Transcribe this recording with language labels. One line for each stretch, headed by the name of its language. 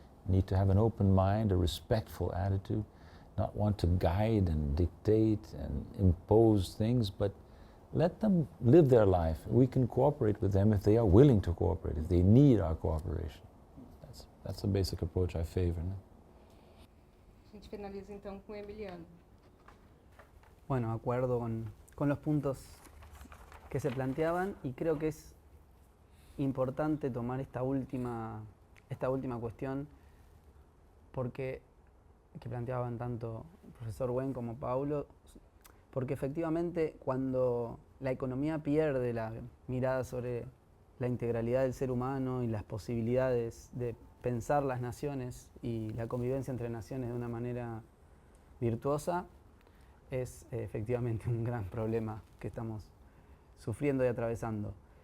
English: Need to have an open mind, a respectful attitude, not want to guide and dictate and impose things, but let them live their life. We can cooperate with them if they are willing to cooperate, if they need our cooperation. That's the basic approach I favor. No?
Portuguese: A gente finaliza então com o Emiliano.
Spanish: Bueno, acuerdo con los puntos que se planteaban y creo que es importante tomar esta última cuestión porque que planteaban tanto el profesor Wen como Paulo, porque efectivamente cuando la economía pierde la mirada sobre la integralidad del ser humano y las posibilidades de pensar las naciones y la convivencia entre naciones de una manera virtuosa, es efectivamente un gran problema que estamos sufriendo y atravesando.